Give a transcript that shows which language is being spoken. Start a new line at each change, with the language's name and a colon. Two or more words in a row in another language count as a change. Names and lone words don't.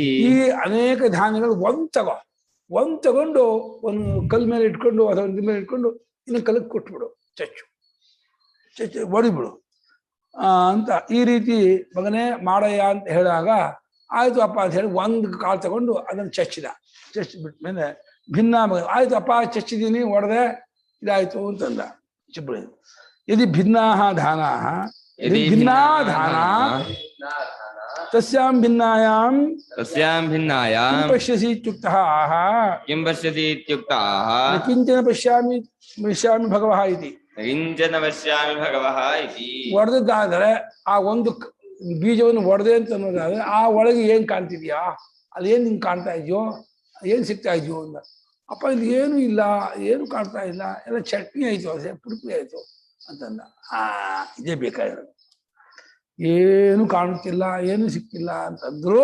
Kannada: ಈ ಅನೇಕ ಧಾನ್ಯಗಳು ಒಂದ್ ತಗೊಂಡು ಒಂದು ಕಲ್ ಮೇಲೆ ಇಟ್ಕೊಂಡು ಅಥವಾ ಒಂದು ಮೇಲೆ ಇಟ್ಕೊಂಡು ಇನ್ನು ಕಲಕ್ಕೆ ಕೊಟ್ಬಿಡು, ಚಚ್ಚು ಹೊಡಿಬಿಡು ಅಂತ. ಈ ರೀತಿ ಮಗನೇ ಮಾಡಯ್ಯ ಅಂತ ಹೇಳಿದಾಗ ಆಯ್ತು ಅಪ್ಪ ಅಂತ ಹೇಳಿ ಒಂದು ಕಾಳು ತಗೊಂಡು ಅದನ್ನು ಚಚ್ಚಿಬಿಟ್ಮೇಲೆ ಭಿನ್ನ ಆಯ್ತು ಅಪ್ಪ ಚಚ್ಚಿದ್ದೀನಿ, ಹೊಡೆದೆ, ಇದಾಯ್ತು ಅಂತಂದ.
Sanskrit: ಚಿಬ್ಬಳಿ ಯದಿ ಭಿನ್ನಾ ಧಾನಾ ಭಿನ್ನಾ ಧಾನ ತಸ್ಯಾಂ ಭಿನ್ನಾಯಾಂ ಪಶ್ಯಸಿ ಇತ್ಯುಕ್ತಃ ಆಹ ಕಿಂ ಪಶ್ಯತಿ ಇತ್ಯುಕ್ತಃ ಕಿಂಚನ ಪಶ್ಯಾಮಿ ಭಗವಃ ಇತಿ. ಕಿಂಚನ ಪಶ್ಯಾಮಿ ಭಗವಃ ಇತಿ.
Kannada: ಒಡೆದಾದರೆ ಆ ಒಂದು ಬೀಜವನ್ನು ಒಡೆದೆ ಅಂತ ಅನ್ನೋದಾದ್ರೆ ಆ ಒಳಗೆ ಏನ್ ಕಾಣ್ತಿದ್ಯಾ, ಅಲ್ಲಿ ಏನ್ ನಿಂಗೆ ಕಾಣ್ತಾ ಇದೆಯೋ, ಏನ್ ಸಿಗ್ತಾ ಇದೆಯೋ ಅಂದ. ಅಪ್ಪ ಇಲ್ಲಿ ಏನು ಇಲ್ಲ, ಏನು ಕಾಣ್ತಾ ಇಲ್ಲ, ಎಲ್ಲ ಚಟ್ನಿ ಆಯ್ತು, ಅದೇ ಪುಡುಪಿ ಆಯ್ತು ಅಂತಂದ. ಇದೇ ಬೇಕಾಗಿರೋದು, ಏನು ಕಾಣುತ್ತಿಲ್ಲ, ಏನು ಸಿಕ್ತಿಲ್ಲ ಅಂತಂದ್ರು.